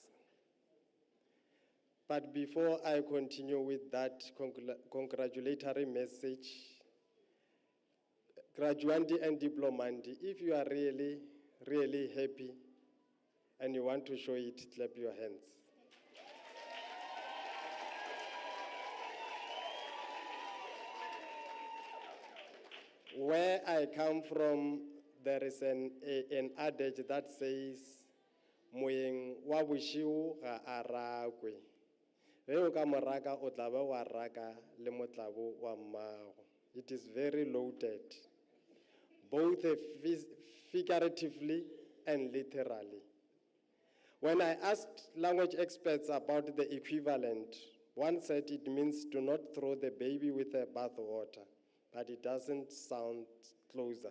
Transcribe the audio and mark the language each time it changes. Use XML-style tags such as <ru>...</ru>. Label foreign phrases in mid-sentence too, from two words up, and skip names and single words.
<en>But before I continue with that congratulatory message, graduandi and diplomandi, if you are really, really happy and you want to show it, clap your hands. Where I come from, there is an adage that says,</en> <nso>"Moeng wa boshigo ga a rakwe." Ge o ka moraka o tla be wa raka le motlabo wa mmago.</nso> <en>It is very loaded, both figuratively and literally. When I asked language experts about the equivalent, one said it means do not throw the baby with the bathwater, but it doesn't sound closer.</en>